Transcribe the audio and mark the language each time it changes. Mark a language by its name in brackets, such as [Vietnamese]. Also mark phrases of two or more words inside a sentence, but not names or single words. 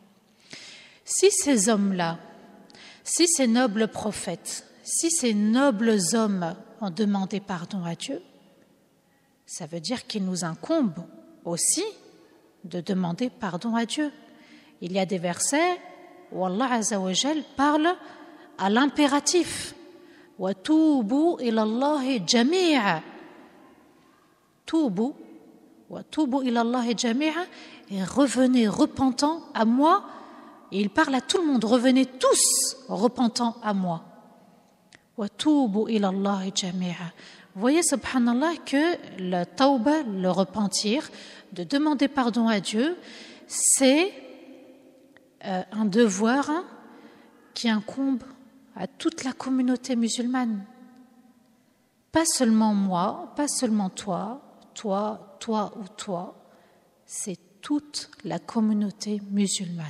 [French] Si ces hommes-là, si ces nobles prophètes, si ces nobles hommes ont demandé pardon à Dieu, ça veut dire qu'il nous incombe aussi de demander pardon à Dieu. Il y a des versets où [Arabic] الله عز وجل [French] parle à l'impératif. [Arabic] وتوبوا إلى الله جميعا. توبوا إلى الله جميعا, [French] et revenez repentant à moi. Et il parle à tout le monde, revenez tous repentants à moi. [Arabic] وتوبوا إلى الله جميعا. [French] Vous voyez, subhanallah, que le tawbah, le repentir, de demander pardon à Dieu, c'est un devoir qui incombe à toute la communauté musulmane. Pas seulement moi, pas seulement toi ou toi, c'est toute la communauté musulmane.